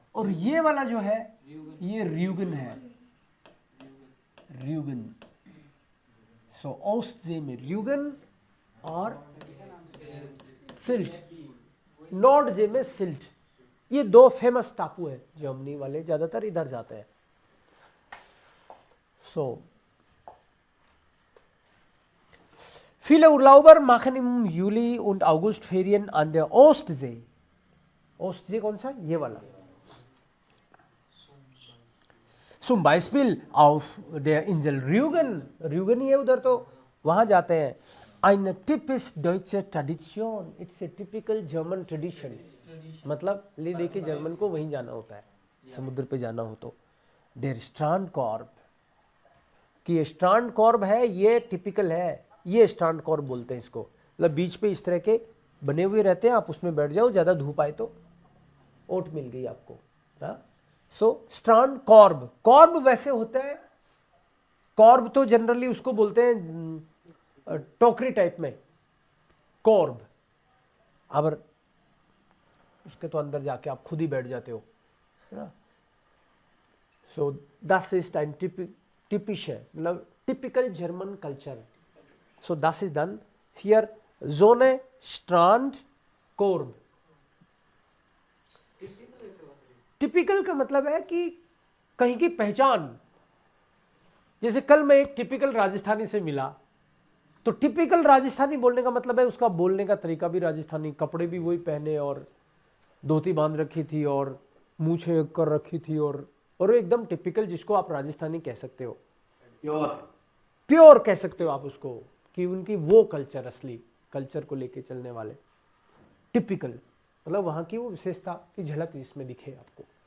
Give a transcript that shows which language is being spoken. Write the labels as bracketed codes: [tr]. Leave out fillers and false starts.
[hi] और ये वाला जो है ये र्यूगन है, र्यूगन। सो ओस्टजे में र्यूगन और सिल्ट, नॉर्डजे में सिल्ट। ये दो फेमस टापू है, जर्मनी वाले ज्यादातर इधर जाते हैं। [de] सो viele Urlauber machen im Juli und August Ferien an der Ostsee। [hi] Ostsee कौन सा? ये वाला। [de] Zum Beispiel auf der Insel Rügen, [hi] Rügen ही है उधर, तो वहाँ जाते हैं। [de] Eine typisch deutsche Tradition, [en] it's a typical German tradition। [hi] मतलब ले दे के जर्मन को वहीं जाना होता है, समुद्र पे जाना हो तो। Der Strandkorb, कि ये स्ट्रांडकॉर्ब है, ये टिपिकल है, ये स्ट्रांडकॉर्ब बोलते हैं इसको। मतलब बीच पे इस तरह के बने हुए रहते हैं, आप उसमें बैठ जाओ, ज़्यादा धूप आए तो ओट मिल गई आपको। सो स्ट्रांडकॉर्ब, कॉर्ब वैसे होता है, कॉर्ब तो जनरली उसको बोलते हैं टोकरी टाइप में, कॉर्ब। अब उसके तो अंदर जाके आप खुद ही बैठ जाते हो, है ना। [de] सो das ist ein typische, मतलब [en] typical German culture। [de] So das ist dann hier Sonne, Strand, Korb। [hi] Typical का मतलब है कि कहीं की पहचान। जैसे कल मैं एक टिपिकल राजस्थानी से मिला, तो टिपिकल राजस्थानी बोलने का मतलब है उसका बोलने का तरीका भी राजस्थानी, कपड़े भी वही पहने और धोती बांध रखी थी और मूछें कर रखी थी और एकदम टिपिकल, जिसको आप राजस्थानी कह सकते हो, प्योर कह सकते हो आप उसको, कि उनकी वो कल्चर, असली कल्चर को लेके चलने वाले टिपिकल, मतलब वहां की वो विशेषता की झलक जिसमें दिखे आपको।